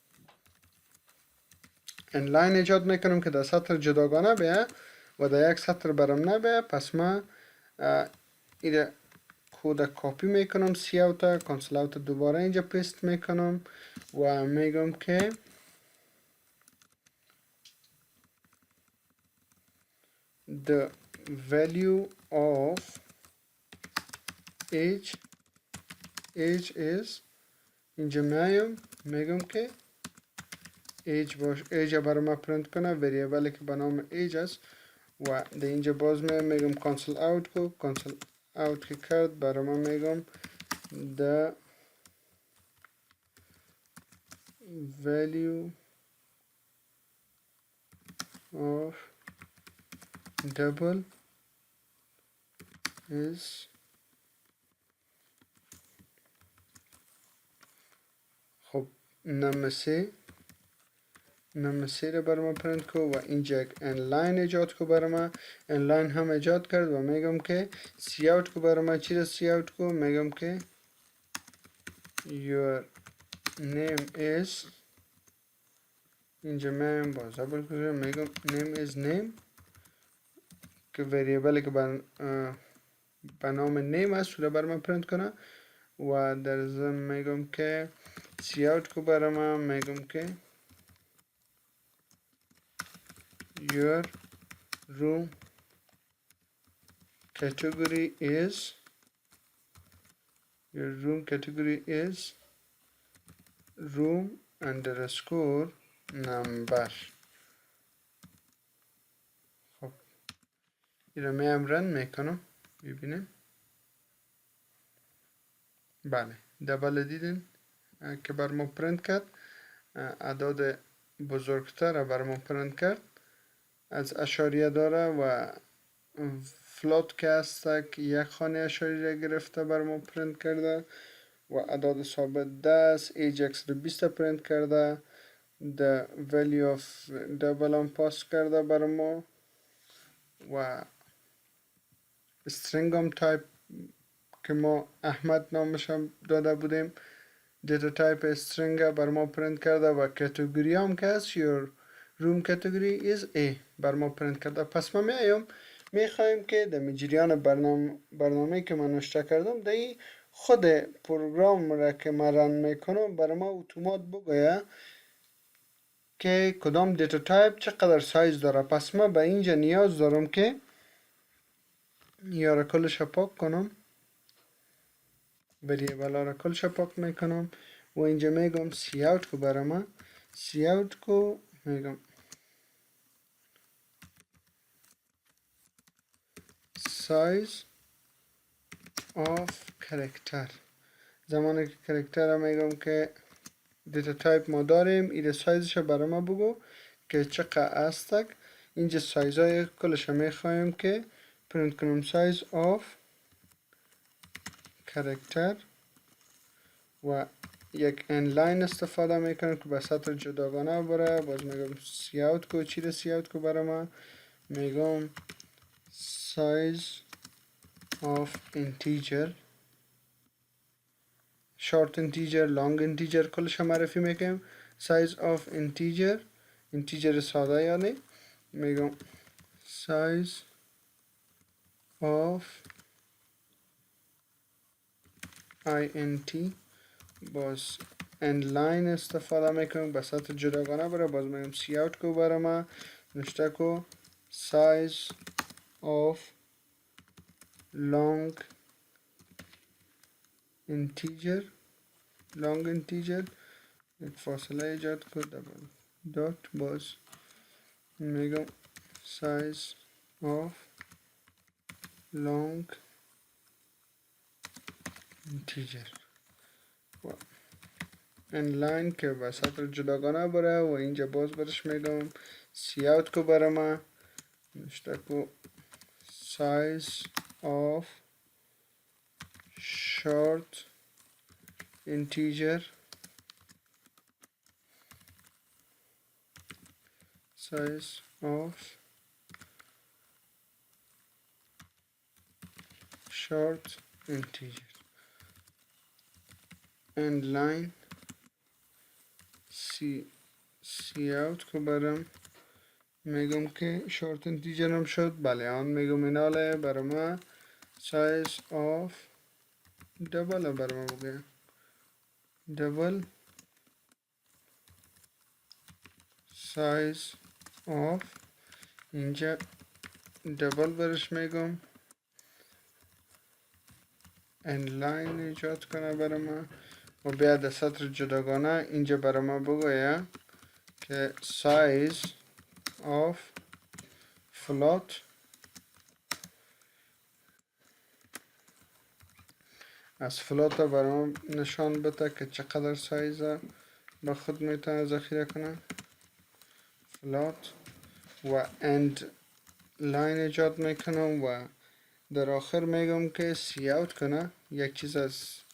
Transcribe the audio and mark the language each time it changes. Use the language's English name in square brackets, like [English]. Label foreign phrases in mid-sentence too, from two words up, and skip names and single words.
[Persian] انلاین ایجاد میکنم که در سطر جداگانه بیه و در یک سطر برم نبیه. پس ما ایره کود کاپی میکنم، سی اوتا کانسل اوتا دوباره اینجا پیست میکنم و میگم که [English] the value of age is [Persian] اینجا میگم که age برای ما پرنت کنه، وریبلی که به نام age است. و در اینجا باز میگم کانسل اوت که کرد برای ما میگم the [English] value of double is [Persian] خب نمسه رو برای ما پرنت کو و اینجا یک انلاین ایجاد کو برای ما. انلاین هم ایجاد کرد و میگم که سی اوت کو برای ما. چی رو سی اوت کو؟ میگم که [English] your name is [Persian] اینجا باز دبل کنم، میگم [English] name is name [Persian] که وریبلی که به نام نیم است رو برای ما پرنت کنه. و در ضمن میگم که سی اوت کو برای ما، میگم که [English] your room category is room underscore number. [Persian] خب این رو میم رن میکنم ببینیم. بله دبل دیدین که بر ما پرنت کرد، اعداد بزرگتر بر ما پرنت کرد، از اشاریه داره و فلوت که هسته که یک خانه اشاریه گرفته بر ما پرنت کرده و اعداد ثابت 10 ایجکس رو 20 پرنت کرده. [English] the value of double [Persian] هم پاس کرده بر ما و string هم تایپ که ما احمد نامش هم داده بودیم [English] data type [Persian] استرینگ بر ما پرنت کرده و کاتگوری هم که هست [English] your room category is A [Persian] بر ما پرنت کرده. پس ما میخوایم که در جریان برنامه که من نوشته کردم در خود پروگرام را که من رن میکنم بر ما اتومات بگویه که کدام [English] data type [Persian] چقدر سایز داره. پس ما به اینجا نیاز دارم که یا کلش پاک کنم، وریبل را کلش پاک میکنم و اینجا میگم سی اوت کو برای ما. سی اوت کو میگم [English] size of character. [Persian] زمانی که کرکتر را میگم که دیتا تایپ ما داریم، این سایزش برای ما بگو که چقدر استک. اینجا سایزهای کلش میخوایم که پرنت کنم [English] size of character [Persian] و یک انلاین استفاده میکنم که به سطر جداگانه بره. باز میگم سی اوت کو. چی رو سی اوت کو برای ما؟ میگم [English] size of integer short integer long integer [Persian] کلش معرفی میکنم. [English] size of integer [Persian] ساده یعنی میگم [English] size of int [Persian] باز [English] end line [Persian] استفاده میکنم به سطح جداگانه برای باز میگم سی اوت کو برای ما نشته کو [English] size of long integer [Persian] یک فاصله ایجاد کو [English] double dot [Persian] باز میگم [English] size of long integer [Persian] و این لاین که به سطر جداگانه بره و اینجا باز برش میگم سی اوت کو بره ما نشته کو [English] size of short integer size of short integer and line [Persian] سی اوت کو برم میگم که [English] short integer [Persian] هم شد بله آن میگم ایناله برای ما [English] size of [Persian] دبل برای ما بگه دبل [English] size of [Persian] اینجا دبل برش میگم [English] and line [Persian] ایجاد کنه برای ما و بعد سطر جداگانه اینجا برای ما بگویه که [English] size of float [Persian] از فلوت برای ما نشان بده که چقدر سایز به خود میتونه ذخیره کنه فلات و [English] end line [Persian] ایجاد میکنم و در آخر میگم که سی اوت کنه یک چیز از